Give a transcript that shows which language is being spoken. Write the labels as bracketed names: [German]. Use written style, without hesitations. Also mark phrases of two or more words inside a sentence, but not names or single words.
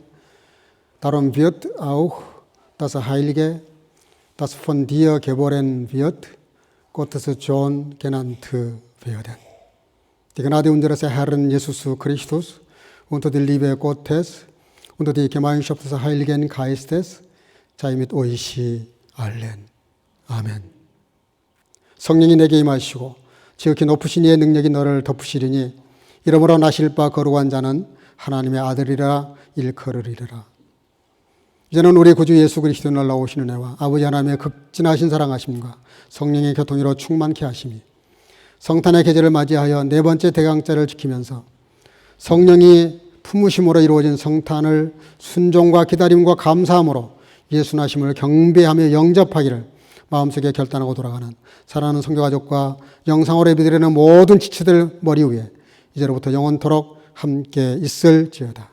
[German] Darum wird auch das Heilige, das von dir geboren wird, Gottes Sohn genannt werden. Die Gnade unseres Herrn Jesus Christus und die Liebe Gottes und die Gemeinschaft des Heiligen Geistes sei mit euch allen. [Korean] 아멘. 성령이 내게 임하시고 지극히 높으신 이의 능력이 너를 덮으시리니 이러므로 나실 바 거룩한 자는 하나님의 아들이라 일컬으리라. 이제는 우리 구주 예수 그리스도 날라오시는 애와 아버지 하나님의 극진하신 사랑하심과 성령의 교통으로 충만케 하심이 성탄의 계절을 맞이하여 네 번째 대강자를 지키면서 성령이 품으심으로 이루어진 성탄을 순종과 기다림과 감사함으로 예수 나심을 경배하며 영접하기를 마음속에 결단하고 돌아가는 사랑하는 성교가족과 영상으로 예배드리는 모든 지체들 머리 위에 이제로부터 영원토록 함께 있을지어다.